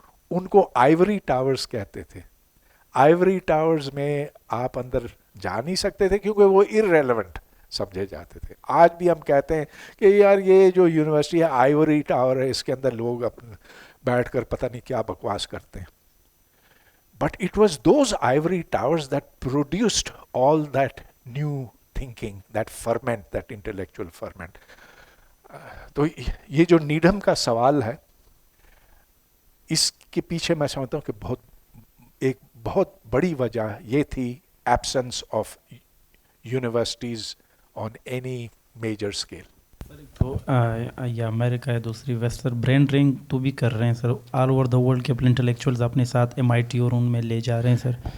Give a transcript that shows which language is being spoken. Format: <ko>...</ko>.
<hi>उनको Ivory towers कहते थे। आइवरी टावर्स में आप अंदर जा नहीं सकते थे क्योंकि वो इररेलेवेंट समझे जाते थे। आज भी हम कहते हैं कि यार ये जो यूनिवर्सिटी है आइवरी टावर है, इसके अंदर लोग अपने बैठकर पता नहीं क्या बकवास करते हैं।</hi> <en>But it was those ivory towers that produced all that new thinking, that ferment, that intellectual ferment.</en> <hi>तो ये जो नीडम का सवाल है, इसके पीछे मैं समझता हूँ कि एक बहुत बड़ी वजह ये थी</hi> <en>absence of universities on any major scale.</en> <hi>तो या अमेरिका है, दूसरी वेस्टर्न ब्रेन ड्रेन तो भी कर रहे हैं sir,</hi> <en>all over the world</en> <hi>के अपने इंटेलेक्चुअल्स अपने साथ MIT और उनमें ले जा रहे हैं सर।</hi>